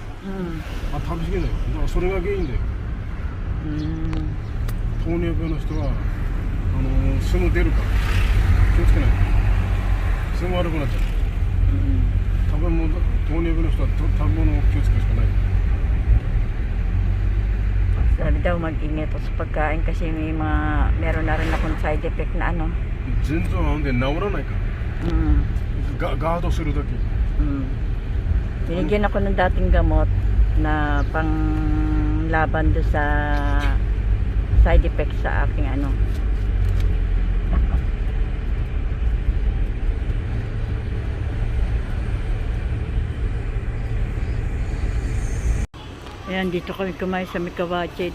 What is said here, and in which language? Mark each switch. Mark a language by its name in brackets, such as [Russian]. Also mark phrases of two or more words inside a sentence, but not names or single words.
[Japanese] 食べ過ぎだよ。だからそれが原因だよ。糖尿病の人はすぐ出るから気をつけない。すぐ悪くなっちゃう。糖尿病の人は食べ物を気をつけるしかない。 [Filipino] Sabi daw mag-ingat ako sa pagkain kasi meron na rin akong side effect na ano. [Japanese] 腎臓は治らないから。ガードするだけ。 [Filipino] Binigyan ako ng dating gamot na panglaban do sa side effect sa aking ano. Ayan, dito kami kumain sa Mikawache.